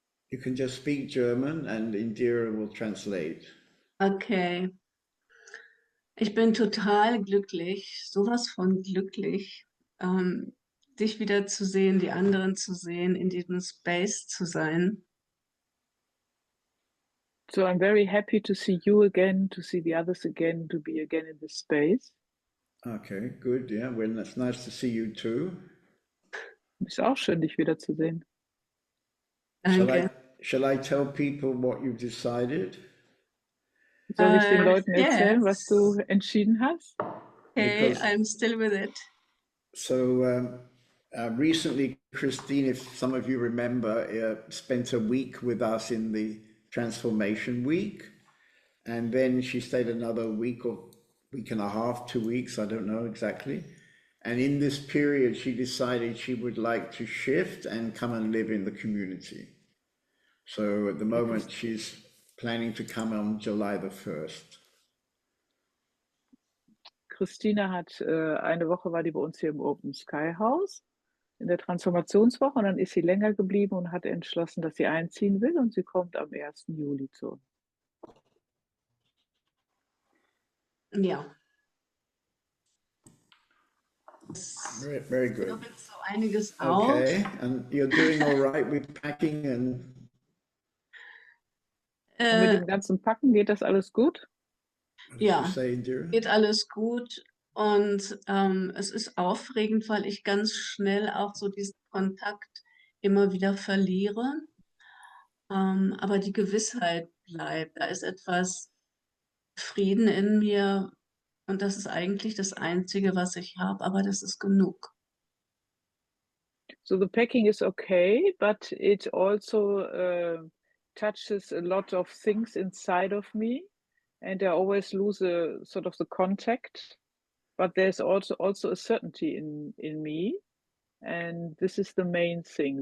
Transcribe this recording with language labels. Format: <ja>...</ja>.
<en>You can just speak German and Indira will translate. Okay.</en> <de>Ich bin total glücklich, sowas von glücklich, dich wieder zu sehen, die anderen zu sehen, in diesem Space zu sein.</de> <en>So I'm very happy to see you again, to see the others again, to be again in this space. Okay, good. Yeah, well, it's nice to see you too.</en> <de>Ist auch schön, dich wiederzusehen. Danke.</de> <en>Shall I tell people what you've decided?</en> <de>Soll ich den Leuten erzählen,</de> <en>Yes.</en> <de>was du entschieden hast?</de> <en>Okay, Because- I'm still with it. So recently, Christine, if some of you remember, spent a week with us in the Transformation Week. And then she stayed another week or week and a half, 2 weeks, I don't know exactly. And in this period, she decided she would like to shift and come and live in the community. So at the moment, she's planning to come on July the 1st.</en> <de>Christina hat eine Woche war die bei uns hier im Open Sky House in der Transformationswoche und dann ist sie länger geblieben und hat entschlossen, dass sie einziehen will und sie kommt am 1. Juli zu uns. Ja.</de> <en>Very, very good.</en> <de>Noch jetzt so einiges</de> <en>Okay,</en> <de>auf.</de> <en>and you're doing all right with packing and</en> <de>Und mit dem ganzen Packen geht das alles gut?</de> <en>what did</en> <de>Ja.</de> <en>you say, Indira?</en> <de>Geht alles gut und es ist aufregend, weil ich ganz schnell auch so diesen Kontakt immer wieder verliere. Aber die Gewissheit bleibt. Da ist etwas Frieden in mir und das ist eigentlich das Einzige, was ich habe, aber das ist genug.</de> <en>So the packing is okay, but it also touches a lot of things inside of me, and I always lose a sort of the contact. But there's also a certainty in me, and this is the main thing.</en>